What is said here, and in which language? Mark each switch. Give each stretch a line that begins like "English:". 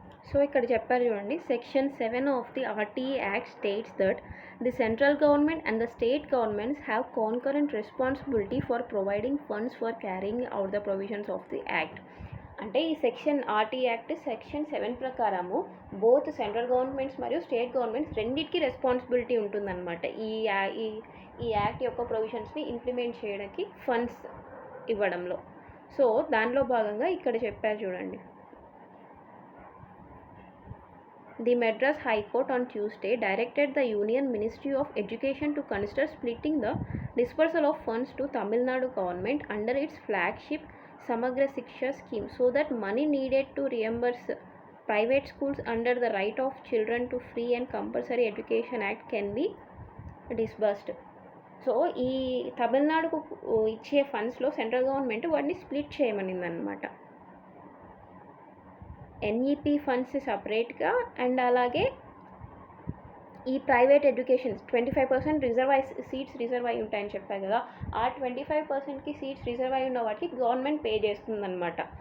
Telugu: So ఇక్కడ చెప్పారు చూడండి,
English: Section 7 of the RTE act states that the central government and the state governments have concurrent responsibility for providing funds for carrying out the provisions of the act.
Telugu: అంటే ఈ RTE act section 7 ప్రకారము both central governments మరియు state governments రెండింటికి responsibility ఉంటుందన్నమాట. ఈ act యొక్క ప్రొవిజన్స్ని implement చేయడానికి funds ఇవ్వడంలో. సో దానిలో భాగంగా ఇక్కడ చెప్పారు చూడండి,
English: The Madras High Court on Tuesday directed the Union Ministry of Education to consider splitting the dispersal of funds to Tamil Nadu government under its flagship Samagra Shiksha scheme so that money needed to reimburse private schools under the Right of Children to Free and Compulsory Education Act can be disbursed.
Telugu: So ఈ తమిళనాడుకు ఇచ్చే ఫండ్స్లో central government వాటిని split చేయమనిందనమాట. NEP funds సపరేట్గా and అలాగే ఈ private education 25% seats reserve అయి ఉంటాయని చెప్పారు కదా, ఆ 25%కి సీట్స్ రిజర్వ్ అయి ఉన్న వాటికి గవర్నమెంట్ పే చేస్తుందన్నమాట.